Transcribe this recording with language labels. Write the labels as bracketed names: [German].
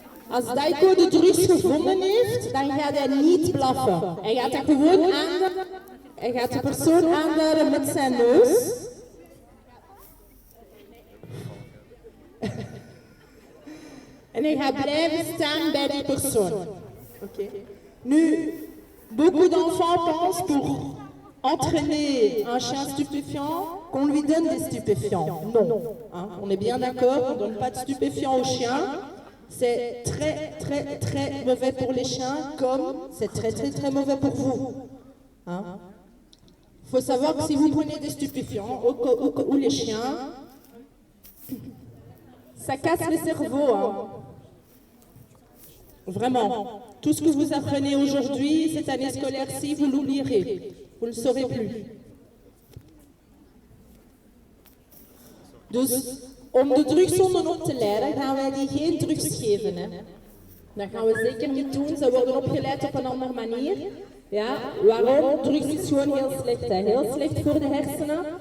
[Dutch] Als Daiko de drugs gevonden heeft, dan gaat hij niet blaffen. Hij gaat dat gewoon aanduiden. Hij gaat de persoon aanduiden met zijn neus. En hij gaat blijven staan bij die persoon. Okay. [French] Nu, beaucoup d'enfants pensent pour entraîner un chien stupéfiant qu'on lui donne des stupéfiants. Non. Hein? On est bien d'accord, on ne donne pas de stupéfiants aux chiens. C'est très, très, très mauvais pour les chiens, comme c'est très, très, très mauvais pour vous. Hein? Faut savoir que si vous prenez des stupéfiants ou les chiens, ça casse le cerveau. Hein? Vraiment. Tout ce que vous apprenez aujourd'hui, cette année scolaire-ci, vous l'oublierez. Vous ne le saurez plus. [Dutch] Dus om de drugszonden op te leiden, gaan wij die geen drugs geven. Hè? Dat gaan we zeker niet doen. Ze worden opgeleid op een andere manier. Ja, waarom? Drugs is gewoon heel slecht. Hè? Heel slecht voor de hersenen.